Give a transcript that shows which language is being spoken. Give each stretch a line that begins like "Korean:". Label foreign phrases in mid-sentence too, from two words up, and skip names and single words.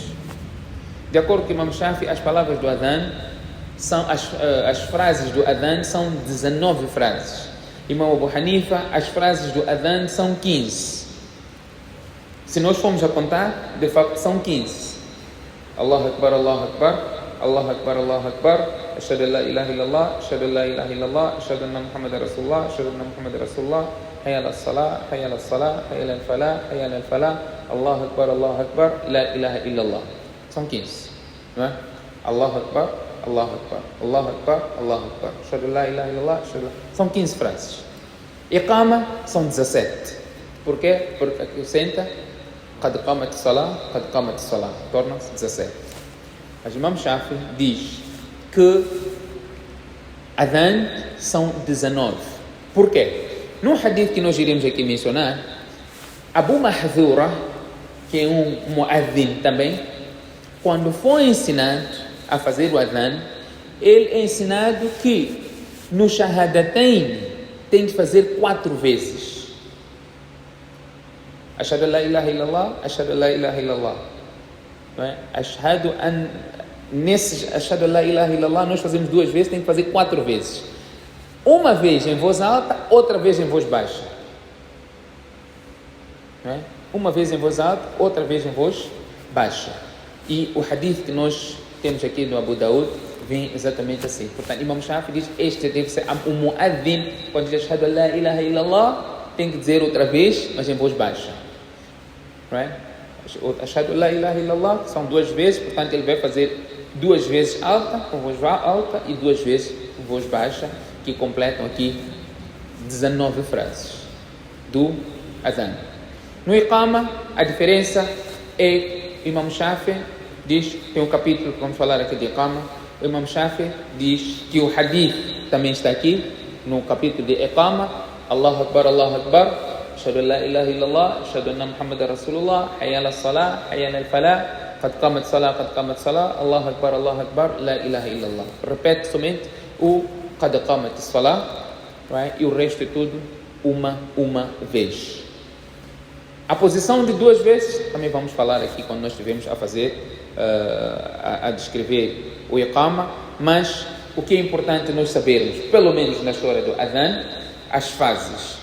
Portuguese: De acordo com o Imam Shafi, as palavras do adhan são as frases do adhan são 19 frases. Imam Abu Hanifa, as frases do adhan são 15. Se nós formos a contar, de facto são 15.
Arabic: الله أكبر، الله أكبر، الله أكبر، الله أكبر, أشهد أن لا إله إلا الله أشهد أن لا إله إلا الله أشهد أن محمد رسول الله أشهد أن محمد رسول الله حي على الصلاة حي على الصلاة حي على الفلاح حي على الفلاح الله أكبر لا إله إلا الله.
Portuguese: São 15, não é?
Arabic: الله أكبر، الله أكبر، الله أكبر، الله أكبر, أشهد أن لا إله إلا الله أشهد.
Portuguese: São 15 frases. Iqama são 17. Por quê? Porque aqui senta,
Arabic: قد قامت الصلاة, قد قامت الصلاة,
Portuguese: torna-se 17. Mas Imam Shafi diz que Adhan são 19. Por quê? No hadith que nós iremos aqui mencionar, Abu Mahdhura, que é um muadhin também, quando foi ensinado a fazer o Adhan, ele é ensinado que no Shahadatain tem de fazer 4 vezes.
Arabic: أشهد أن لا إله إلا الله، أشهد أن لا إله إلا الله.
Portuguese: Não é? Nesse
Arabic: أشهد أن لا إله إلا الله
Portuguese: nós fazemos 2 vezes, tem que fazer 4 vezes. Uma vez em voz alta, outra vez em voz baixa. Não é? Uma vez em voz alta, outra vez em voz baixa. E o hadith que nós temos aqui no Abu Daud vem exatamente assim. Portanto, Imam Shafi diz, este deve ser o muadhin, quando diz
Arabic: أشهد أن لا إله إلا الله,
Portuguese: tem que dizer outra vez, mas em voz baixa.
English: Right?
Arabic: أشهد أن لا إله إلا الله,
Portuguese: são 2 vezes, portanto ele vai fazer 2 vezes alta, com voz alta, e 2 vezes com voz baixa, que completam aqui 19 frases do Adhan. No Iqama, a diferença é, Imam Shafi diz, tem um capítulo que vamos falar aqui de Iqama, o Imam Shafi diz que o hadith também está aqui, no capítulo de Iqama,
Arabic: الله أكبر, أشهد أن لا إله إلا الله أشهد أن محمد رسول الله حي على الصلاة حي على الفلاح قد قامت الصلاة قد قامت الصلاة الله أكبر لا إله إلا الله.
Portuguese: Repete somente o
Arabic: قد قامت الصلاة,
Portuguese: right? E o resto é tudo uma vez. A posição de 2 vezes também vamos falar aqui quando nós estivermos a fazer a descrever o Iqama, mas o que é importante nós sabermos, pelo menos na história do Adhan, as fases.